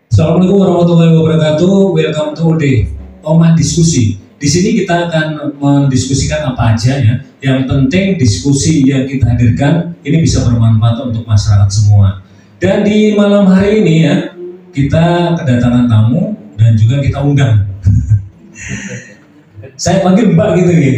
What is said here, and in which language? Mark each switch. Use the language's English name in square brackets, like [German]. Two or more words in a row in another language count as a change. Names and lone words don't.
[Arabic] Assalamualaikum warahmatullahi wabarakatuh. [English] Welcome to the Oma Diskusi. [Indonesian] Di sini kita akan mendiskusikan apa aja ya. Yang penting diskusi yang kita hadirkan ini bisa bermanfaat untuk masyarakat semua. Dan di malam hari ini ya, kita kedatangan tamu dan juga kita undang. Saya panggil Mbak gitu ya.